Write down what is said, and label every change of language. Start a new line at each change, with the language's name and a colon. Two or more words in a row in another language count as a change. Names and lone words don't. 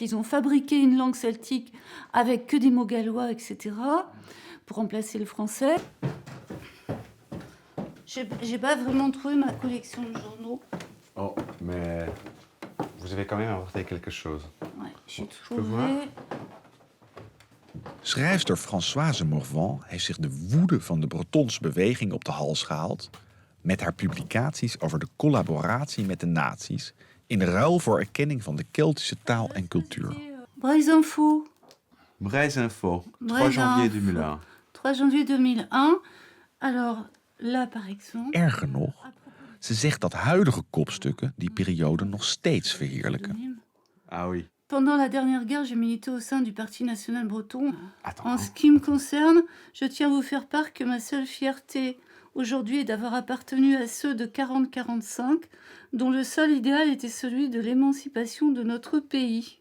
French: Ils ont fabriqué une langue celtique avec que des mots gallois, etc., pour remplacer le français. J'ai pas vraiment trouvé ma collection de journaux. Oh, mais vous avez quand même apporté quelque chose. Ouais, je peux voir.
Dutch: Schrijfster Françoise Morvan heeft zich de woede van de Bretonse beweging op de hals gehaald met haar publicaties over de collaboratie met de nazi's in ruil voor erkenning van de Keltische taal en cultuur.
French: Braise Info. Braise Info, 3 janvier 2001. 3 janvier 2001. Alors, là par exemple...
Dutch: Erger nog, ze zegt dat huidige kopstukken die periode nog steeds verheerlijken.
French: Ah oui. Pendant la dernière guerre, j'ai milité au sein du Parti national breton. En ce qui me concerne, je tiens à vous faire part que ma seule fierté aujourd'hui est d'avoir appartenu à ceux de 40-45, dont le seul idéal était celui de l'émancipation de notre pays.